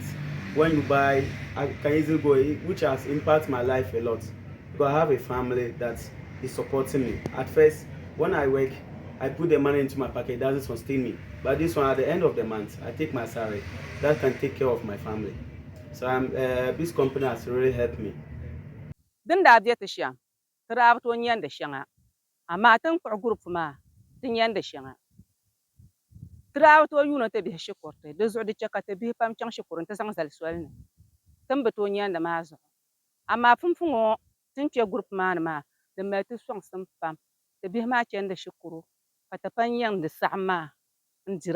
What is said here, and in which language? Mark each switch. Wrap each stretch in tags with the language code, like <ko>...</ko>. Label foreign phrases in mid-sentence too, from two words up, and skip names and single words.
<en>When you buy, I can easily go, which has impacted my life a lot. Because I have a family that is supporting me. At first, when I work, I put the money into my pocket, it doesn't sustain me. But this one, at the end of the month, I take my salary. That can take care of my family. So this company has really helped me.</en> <dag>din daa be ti shɛm ti daa bi tooi nyɛndi shɛŋa amaa tin kpuɣi gurup maa ti nyɛndi shɛŋa ti daa bi tooi yuuni ti bihi shikuriti di zuɣu di chɛ ka ti bihi pam chaŋ shikuru n ti zaŋ zali soli ni tin bi tooi nyɛndi maa zuɣu amaa funfuŋɔ tin kpɛ gurup maa ni maa di mali ti sɔŋsim pam ti bihi maa chɛndi shikuru ka ti pa nyɛndi saɣim maa n dira</dag>